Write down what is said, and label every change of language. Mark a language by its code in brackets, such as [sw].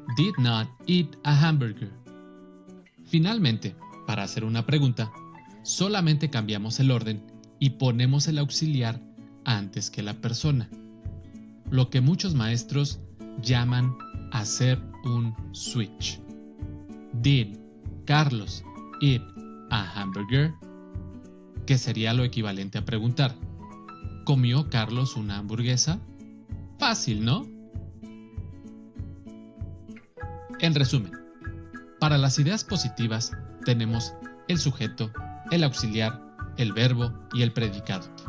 [en] did not eat a hamburger. [es] Finalmente, para hacer una pregunta, solamente cambiamos el orden y ponemos el auxiliar antes que la persona, lo que muchos maestros llaman hacer un switch. [en] Did Carlos eat a hamburger? [es] Que sería lo equivalente a preguntar, ¿comió Carlos una hamburguesa? Fácil, ¿no? En resumen, para las ideas positivas tenemos el sujeto, el auxiliar, el verbo y el predicado.